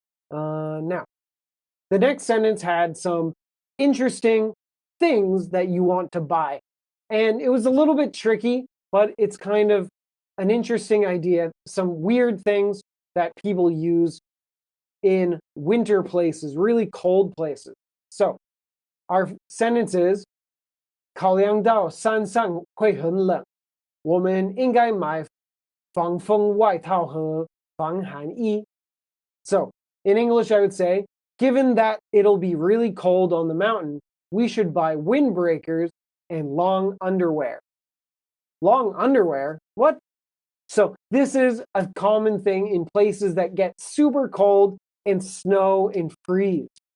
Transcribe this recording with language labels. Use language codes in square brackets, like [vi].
[en] Now, the next sentence had some interesting things that you want to buy. And it was a little bit tricky, but it's kind of an interesting idea. Some weird things that people use in winter places, really cold places. So our sentence is [zh] 考量到山上会很冷，我们应该买防风外套和防寒衣. [en] So in English, I would say, given that it'll be really cold on the mountain, we should buy windbreakers and long underwear. Long underwear? What? So this is a common thing in places that get super cold and snow and freeze.